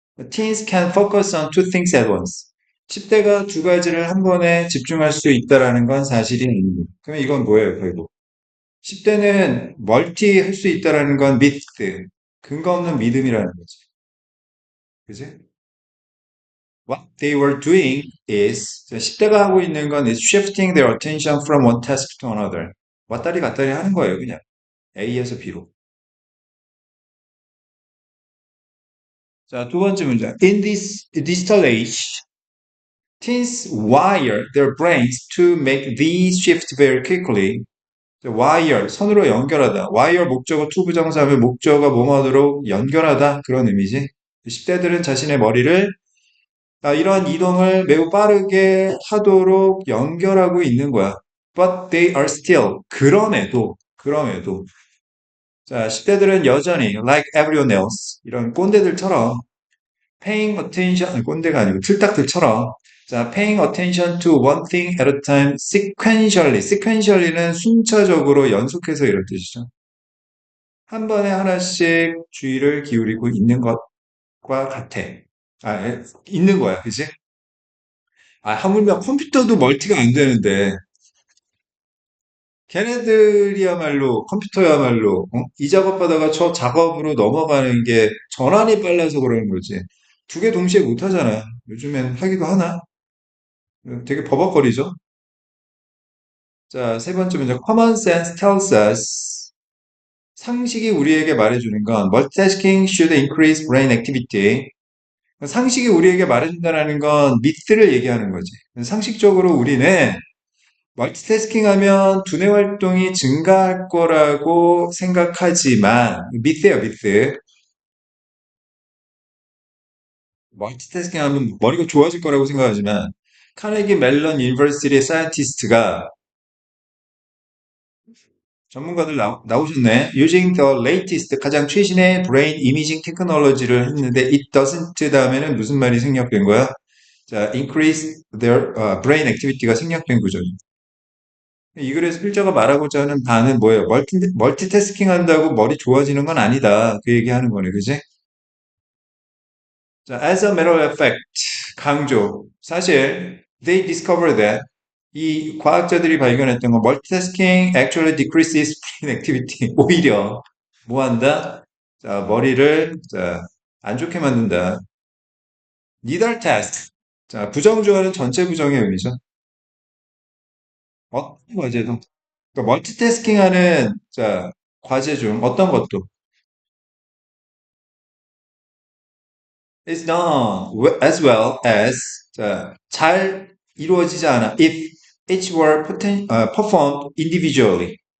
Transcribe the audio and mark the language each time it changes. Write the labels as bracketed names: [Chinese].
[English] Teens can focus on two things at once. [Korean] 10대가 두 가지를 한 번에 집중할 수 있다라는 건 사실이 아닙니다. 그러면 이건 뭐예요, 결국? 10대는 멀티 할 수 있다라는 건 미트, 근거 없는 믿음이라는 거지. 그지? [English] What they were doing is, [Korean] 10대가 하고 있는 건 [English] is shifting their attention from one task to another. [Korean] 왔다리 갔다리 하는 거예요, 그냥. A에서 B로. 자, 두 번째 문장. [English] In this digital age, teens wire their brains to make these shifts very quickly. [Korean] wire, 선으로 연결하다. wire 목적어 to 부정사하면 목적어가 뭐뭐하도록 연결하다. 그런 의미지. 10대들은 자신의 머리를 이런 이동을 매우 빠르게 하도록 연결하고 있는 거야. [English] But they are still. [Korean] 그럼에도. 자, 10대들은 여전히, [English] like everyone else, [Korean] 이런 꼰대들처럼, [English] paying attention, [Korean] 아니, 꼰대가 아니고 틀딱들처럼, 자, [English] paying attention to one thing at a time, sequentially. [Korean] sequentially는 순차적으로 연속해서 이런 뜻이죠. 한 번에 하나씩 주의를 기울이고 있는 것과 같아. 있는 거야, 그치? 하물며 컴퓨터도 멀티가 안 되는데, 걔네들이야말로, 컴퓨터야말로, 이 작업하다가 저 작업으로 넘어가는 게 전환이 빨라서 그러는 거지. 두 개 동시에 못 하잖아. 요즘엔 하기도 하나? 되게 버벅거리죠? 자, 세 번째 문제. [English] Common sense tells us. [Korean] 상식이 우리에게 말해주는 건, [English] multitasking should increase brain activity. [Korean] 상식이 우리에게 말해준다는 건 미스를 얘기하는 거지. 상식적으로 우리는 멀티태스킹 하면 두뇌 활동이 증가할 거라고 생각하지만, 미스예요, 미스. 멀티태스킹 하면 머리가 좋아질 거라고 생각하지만, 카네기 멜론 유니버시티 사이언티스트가 전문가들 나오셨네. [English] Using the latest, [Korean] 가장 최신의 [English] brain imaging [Korean] 테크놀로지를 했는데, [English] it doesn't [Korean] 다음에는 무슨 말이 생략된 거야? 자, [English] increase their brain activity [Korean] 가 생략된 구조죠. 이 글에서 필자가 말하고자 하는 바는 뭐예요? 멀티태스킹 한다고 머리 좋아지는 건 아니다. 그 얘기하는 거네, 그지? [English] 자, as a matter of fact, [Korean] 강조. 사실, [English] they discovered that [Korean] 이 과학자들이 발견했던 건 [English] multitasking actually decreases brain activity. [Korean] 오히려 뭐 한다? 자, 머리를 자, 안 좋게 만든다. [English] neither task. [Korean] 자, 부정주어는 전체 부정의 의미죠. 어떤 과제도. 그러니까 멀티태스킹 하는 자, 과제 중 어떤 것도 [English] is done as well as [Korean] 자, 잘 이루어지지 않아 [English] if each were performed individually.